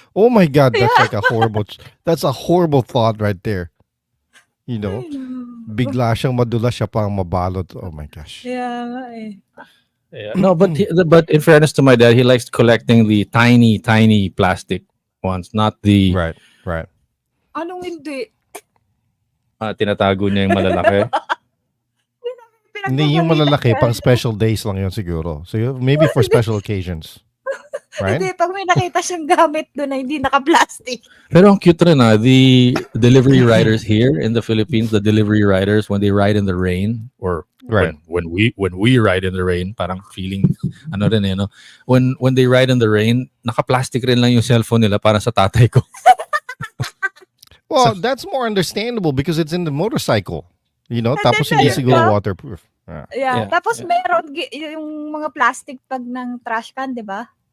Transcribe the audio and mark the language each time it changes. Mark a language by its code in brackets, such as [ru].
[en] Oh my God, that's like that's a horrible thought right there. You know, [tl] bigla siyang madulas, siya pang mabalot. [en] Oh my gosh. [tl] Yeah, nga eh. [en] Yeah. No, but in fairness to my dad, he likes collecting the tiny plastic ones, not the Right. [tl] Anong hindi? tinatago niya yung malalaki. Hindi yung malalaki, pang special days lang yun siguro. [en] So maybe for special occasions. Right? [tl] Hindi, pag may nakita siyang gamit doon na hindi naka-plastic. Pero ang cute rin [en] the delivery riders here in the Philippines, the delivery riders when they ride in the rain or when we ride in the rain, [tl] parang feeling ano rin no. [en] When they ride in the rain, [tl] naka-plastic rin lang yung cellphone nila para sa tatay ko. [en] Well, that's more understandable because it's in the motorcycle. You know, And [tl] tapos [en] then [tl] hindi siguro meron [en] waterproof. Yeah. [tl] Tapos meron yung mga plastic bag ng trash can, di ba?